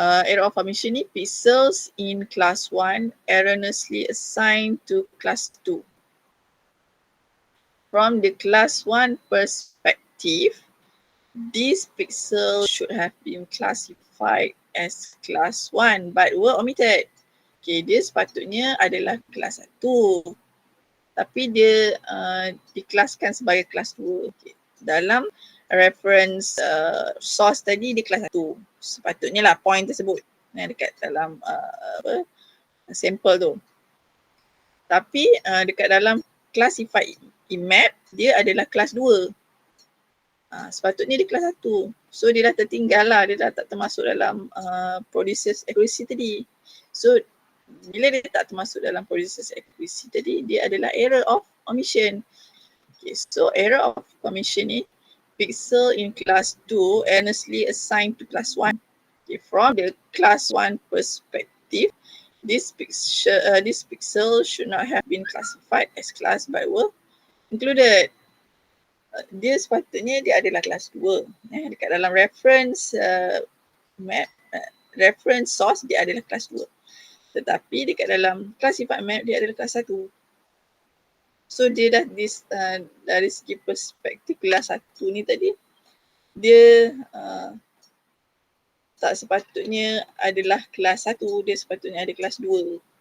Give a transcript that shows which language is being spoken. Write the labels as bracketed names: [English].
[English] Error of omission [Malay] ni [English] pixels in class 1 erroneously assigned to class 2. From the class 1 perspective, these pixels should have been classified as class 1 but were omitted. [Malay] Okay, dia sepatutnya adalah kelas 1 tapi dia dikelaskan sebagai kelas 2. Okay. Dalam reference source tadi dia kelas 1. Sepatutnya lah point tersebut dekat dalam sampel tu. Tapi dekat dalam classified map dia adalah kelas 2. Sepatutnya dia kelas 1. So dia dah tertinggal lah, dia dah tak termasuk dalam producers accuracy tadi. So bila dia tak termasuk dalam producers accuracy tadi, dia adalah error of omission. [English] Okay, so error of commission [Malay] ni [English] pixel in class 2 erroneously assigned to class 1. Okay, from the class 1 perspective, this pixel should not have been classified as class but were included. [Malay] Dia sepatutnya dia adalah kelas 2. Dekat dalam reference map, reference source dia adalah kelas 2. Tetapi dekat dalam classified map dia adalah kelas 1. So dia dah dari segi perspektif kelas 1 ni tadi, dia tak sepatutnya adalah kelas 1, dia sepatutnya ada kelas 2.